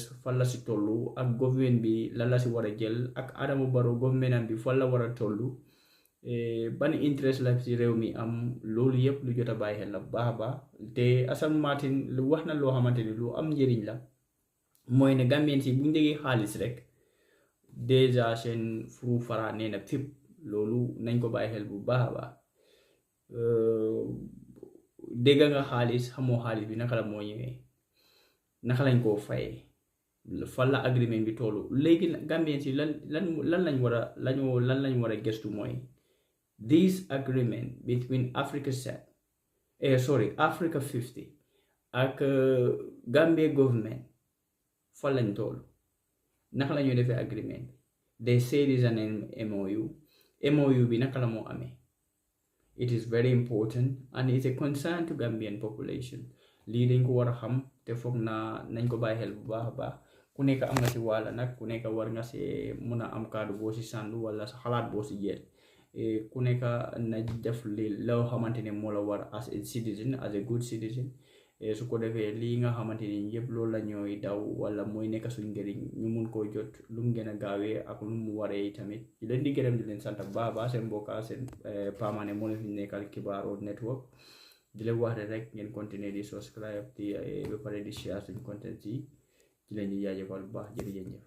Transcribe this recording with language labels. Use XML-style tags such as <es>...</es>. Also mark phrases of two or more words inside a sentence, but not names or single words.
<wo>fan la si tollu ak government bi lan la si war a jël ak Adama Barrow government bi fan la war a tollu ban interest la si réew mi am loolu yëpp lu jot a bàyyi xel la baax a baax te Hassan Martin lu wax na loo xamante ni lu am njëriñ la mooy ne Gambien si bu ñu déggee xaalis rek déjà seen furu fara nee na fépp loolu nañ ko bàyyi xel bu baax a baax dégg nga xaalis xamoo xaalis bi naka la moo ñëwee naka lañ koo fayee fan la agreement bi tollu léegi Gambien si lan lañ war a gëstu mooy</wo> <en>this agreement between Africa 50</en> <wo>ak</wo> <en>Gambia government</en> <wo>fan lañ tollu naka la ñuy defee</wo> <en>agreement they say it is an MOU</en> <wo>bi naka la moo amee.</wo> <en>It is very important and it's a concern to Gambian population</en> <wo>lii dañ ko war a xam te foog naa nañ ko bàyyi xel bu baax a baax ku nekk am nga si wàlla nag ku nekk war nga see mun a am kaddu boo si sàndu wala sa xalaat boo si jël ku nekk na def li loo xamante ne moo la war</wo> <en>as a citizen as a good citizen</en> <wo>su ko defee lii nga xamante ni yëpp loolu la ñooy daw wala mooy nekk suñ njëriñ ñu mun koo jot lu mu gën a gaawee ak lu mu waree tamit di leen di gërëm di leen sant baaba seen mbokka seen Pamane moo leen fi nekkal Kibaro Network di leen wax rek ngeen continuer di subscribe di ba pare di share suñ content yi di leen di jaajëfal bu baax jërëjëf</wo>